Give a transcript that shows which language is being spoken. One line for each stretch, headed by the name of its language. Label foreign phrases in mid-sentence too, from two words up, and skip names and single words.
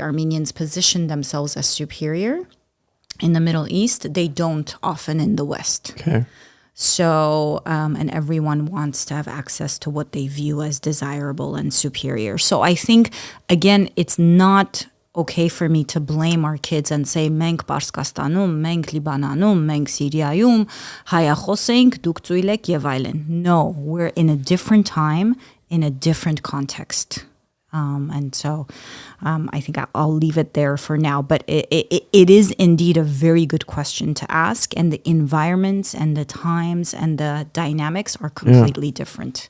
English: Armenians position themselves as superior in the Middle East. They don't often in the West. Okay. So, and everyone wants to have access to what they view as desirable and superior. So I think, again, it's not okay for me to blame our kids and say,
Armenian: մենք Պարսկաստանում, մենք Լիբանանում, մենք Սիրիայում, հայախոս ենք, դուք ծույլ եք եւ այլն.
English: No, we're in a different time, in a different context. And so I think I'll leave it there for now. But it is indeed a very good question to ask. And the environments and the times and the dynamics are completely different.